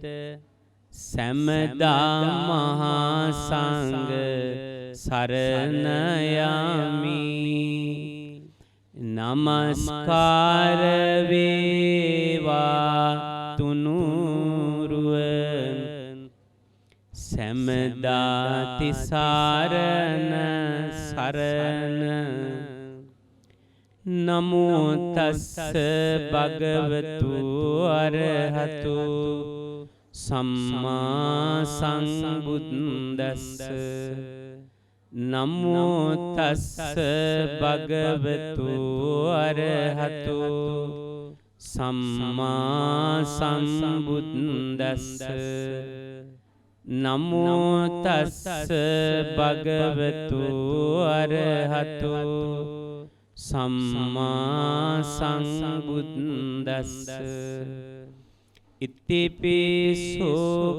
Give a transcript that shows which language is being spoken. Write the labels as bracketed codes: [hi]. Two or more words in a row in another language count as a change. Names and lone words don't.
[si] සම්මදා මහා සංඝ සරණ යමි නමස්කාර වේවා තුනුරුවන් සම්මදා තිසරණ සරණ [pi] නමෝ තස්ස භගවතු අරහතු සම්මා සම්බුද්දස්ස නමෝ තස්ස භගවතු අරහතු සම්මා සම්බුද්දස්ස නමෝ තස්ස භගවතු අරහතු සම්මා සම්බුද්දස්ස ඉතිපිසෝ